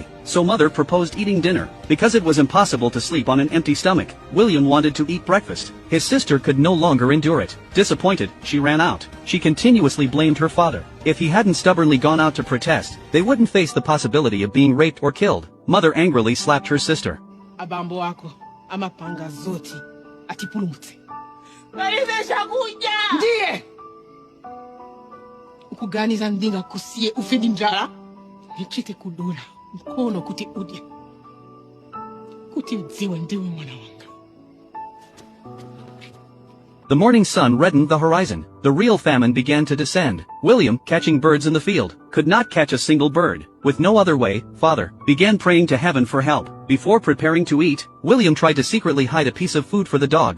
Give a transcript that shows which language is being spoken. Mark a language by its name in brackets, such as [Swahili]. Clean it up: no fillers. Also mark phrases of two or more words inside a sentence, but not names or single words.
[English] So mother proposed eating dinner. Because it was impossible to sleep on an empty stomach, William wanted to eat breakfast. His sister could no longer endure it. Disappointed, she ran out. She continuously blamed her father. If he hadn't stubbornly gone out to protest, they wouldn't face the possibility of being raped or killed. Mother angrily slapped her sister. [Nyanja] Abambo wako, amapanga zoti, atipulumutse. Ndiye! Ukuganiza ndinga kusiye ufedi njala, nichite kudula, mkono kuti udye. Kuti udziwe ndiwe mwana wanga. [English] The morning sun reddened the horizon. The real famine began to descend. William, catching birds in the field, could not catch a single bird. With no other way, father began praying to heaven for help. Before preparing to eat, William tried to secretly hide a piece of food for the dog.